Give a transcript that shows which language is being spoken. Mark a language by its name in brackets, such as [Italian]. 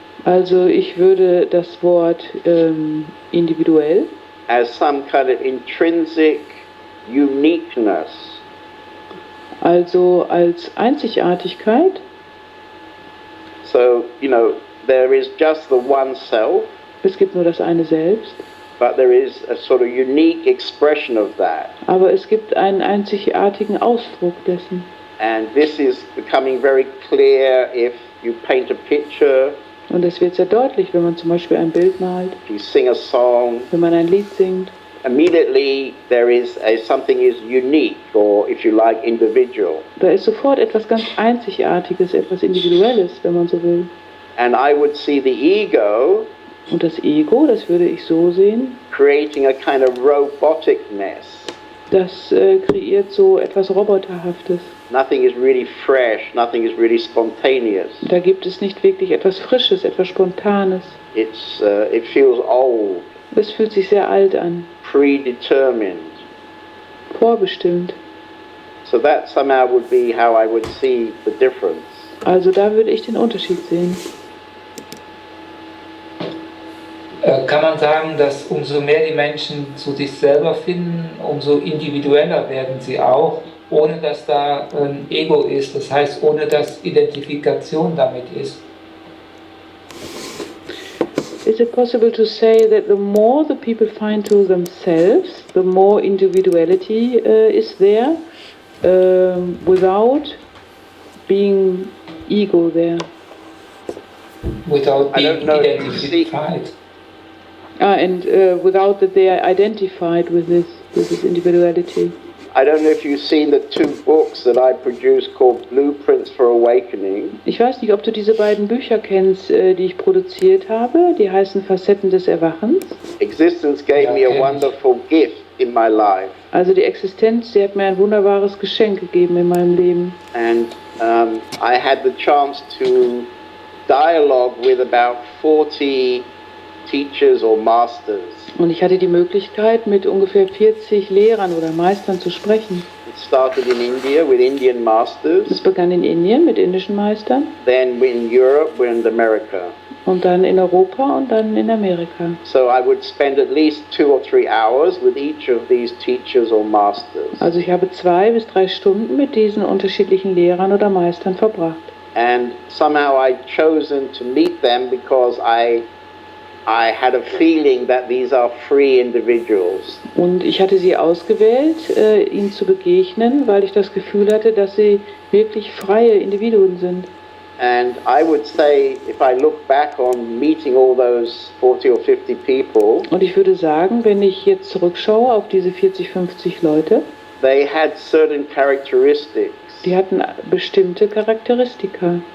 [German] Also ich würde das Wort individuell [English] as some kind of intrinsic uniqueness. [German] also als Einzigartigkeit. [English] So, you know, there is just the one self, [German] Es gibt nur das eine Selbst [English] but there is a sort of unique expression of that. [German] Aber es gibt einen einzigartigen Ausdruck dessen. [English] And this is becoming very clear if you paint a picture, [German] Und es wird sehr deutlich, wenn man zum Beispiel ein Bild malt, [English] if you sing a song. [German] wenn man ein Lied singt. [English] Immediately there is something is unique, or if you like, individual. [German] Da ist sofort etwas ganz Einzigartiges, etwas Individuelles, wenn man so will. [English] And I would see the ego [German] Und das Ego, das würde ich so sehen, [English] creating a kind of roboticness. [German] das kreiert so etwas Roboterhaftes. [English] Nothing is really fresh, nothing is really spontaneous. [German] Da gibt es nicht wirklich etwas Frisches, etwas Spontanes. [English] It feels old, [German] Es fühlt sich sehr alt an, [English] predetermined. [German] vorbestimmt. [English] So that somehow would be how I would see the difference. [German] Also da würde ich den Unterschied sehen. Kann man sagen, dass umso mehr die Menschen zu sich selber finden, umso individueller werden sie auch, ohne dass da ein Ego ist, das heißt, ohne dass Identifikation damit ist. [English] Is it possible to say that the more the people find to themselves, the more individuality is there, without being ego there? Without I don't being know if you see- identified. And without that they are identified with this individuality. I don't know if you've seen the two books that I produced called Blueprints for Awakening. [German] Ich weiß nicht, ob du diese beiden Bücher kennst, die ich produziert habe. Die heißen Facetten des Erwachens. [English] Existence gave me a wonderful gift in my life. [German] Also die Existenz, die hat mir ein wunderbares Geschenk gegeben in meinem Leben. [English] And I had the chance to dialogue with about 40 teachers or masters. [German] Und ich hatte die Möglichkeit, mit ungefähr 40 Lehrern oder Meistern zu sprechen. [English] It started in India with Indian masters, [German] Es begann in Indien mit indischen Meistern [English] then in Europe and America. [German] und dann in Europa und dann in Amerika. [English] So I would spend at least 2 or 3 hours with each of these teachers or masters. [German] Also ich habe 2 bis 3 Stunden mit diesen unterschiedlichen Lehrern oder Meistern verbracht. [English] And somehow I'd chosen to meet them because I had a feeling that these are free individuals. [German] Und ich hatte sie ausgewählt, ihnen zu begegnen, weil ich das Gefühl hatte, dass sie wirklich freie Individuen sind. [English] And I would say, if I look back on meeting all those 40 or 50 people, [German] Und ich würde sagen, wenn ich jetzt zurückschaue auf diese 40, 50 Leute, [English] they had certain characteristics. [German] die hatten bestimmte Charakteristika.